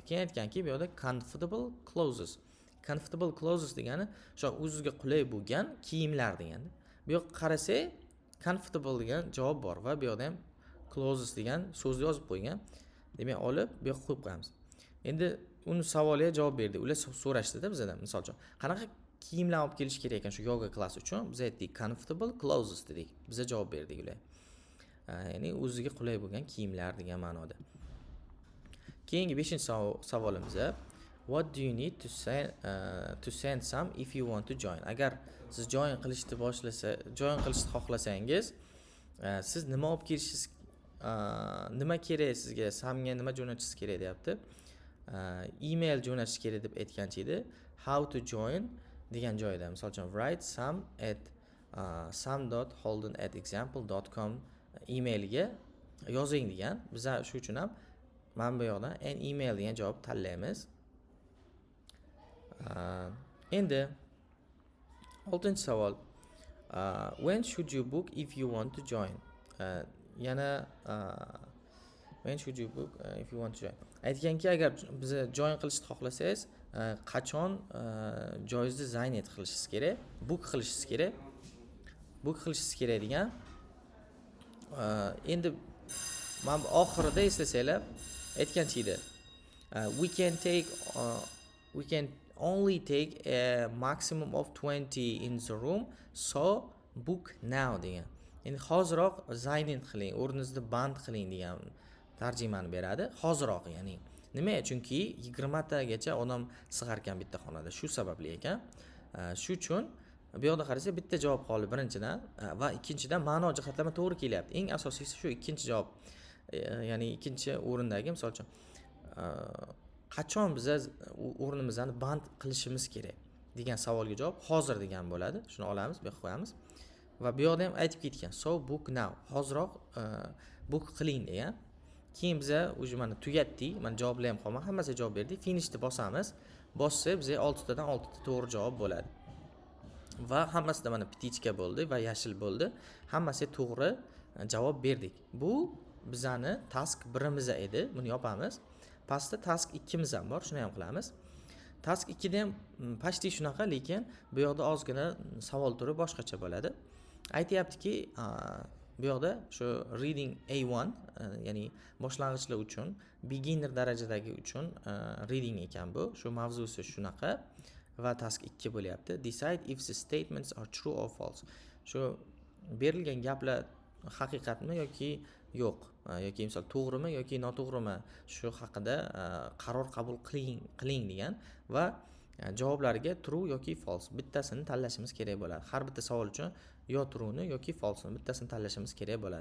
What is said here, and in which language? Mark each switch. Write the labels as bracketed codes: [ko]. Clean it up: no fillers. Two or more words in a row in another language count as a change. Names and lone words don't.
[uz] Keyin aytganki, bu yerda [en] comfortable clothes. Comfortable clothes [uz] degani o'sha o'zingizga qulay bo'lgan kiyimlar degani. Bu yoqqa qarasak, comfortable degan javob bor va bu yerda ham clothes degan so'zni yozib qo'ygan. Demak, olib bu yoqqa qo'yib qo'yamiz. Endi uni savoliga javob berdi. Ular so'rashdi-da bizdan, misol uchun. Qanaqa kiyimlar olib kelish kerak ekan shu yoga klass uchun? Biz aytdik [en] comfortable clothes [uz] dedik. Biz javob berdik ular. Ya'ni o'ziga qulay bo'lgan kiyimlar degan ma'noda. Keyingi 5-savolimiz. [en] What do you need to send some if you want to join? [uz] Agar siz join qilishni xohlasangiz, siz nima olib kelishingiz, nima kerak sizga, samga nima jo'natishingiz kerak deyapti. Email jo'natish kerak deb aytgancha edi. [en] How to join [uz] degan joyda, misol uchun [en] write some at [uz] some.holden@example.com emailiga yozing degan. Biz shu uchun ham mana bu yoqdan [en] an email [uz] degan javob tanlaymiz. Endi 6-savol. [en] When should you book if you want to join? Yana when should you book if you want to join? [uz] Aytganki, agar biz join qilishni xohlasangiz, qachon joyingizni zayn qilishingiz kerak, book qilishingiz kerak. Book qilishingiz kerak degan. Endi mana oxirida eslasanglar, aytgancha edi. [en] We can only take a maximum of 20 in the room, so book now degan. [uz] Endi hoziroq zayn qiling, o'rningizni band qiling degan tarjimani beradi. Hoziroq, ya'ni nima? Chunki 20 tagacha odam sig'ar ekan bitta xonada. Shu sababli ekan. Shu uchun bu yoqda qarasak bitta javob qoldi birinchidan va ikkinchidan ma'no jihatlarga to'g'ri kelyapti. Eng asosiysi shu ikkinchi javob. Ya'ni ikkinchi o'rindagi, misol uchun qachon biz o'rnimizni band qilishimiz kerak degan savolga javob hozir degan bo'ladi. Shuni olamiz, bu yoqqa qo'yamiz. Va bu yoqda ham aytib ketgan. [en] So book now. [uz] Hoziroq book qiling degan. Keyin biz o'zi mana tugatdik. Mana javoblar ham qolmadi. Hammasiga javob berdik. Finishni bosamiz. Bossak biz 6 tadan 6 ta to'g'ri javob bo'ladi. Va hammasida mana ptichka bo'ldi va yashil bo'ldi. Hammasiga to'g'ri javob berdik. Bu bizani task 1imiz edi. Buni yopamiz. Pastda task 2imiz ham bor. Shuni ham qilamiz. Task 2 da ham pashti shunaqa, lekin bu yoqda ozgina savol turi boshqacha bo'ladi. Aytayaptiki, bu yoqda shu reading A1, ya'ni boshlang'ichlar uchun, beginner darajadagi uchun reading ekan bu. Shu mavzusi shunaqa va task 2 bo'lyapti. [en] Decide if the statements are true or false. [uz] Shu berilgan gaplar haqiqatmi yoki yo'q, yoki misol to'g'rimi yoki noto'g'rimi, shu haqida qaror qabul qiling degan va javoblariga true yoki false bittasini tanlashimiz kerak bo'ladi. Har bitta savol uchun yo true'ni yoki false'ni bittasini tanlashimiz kerak bo'ladi.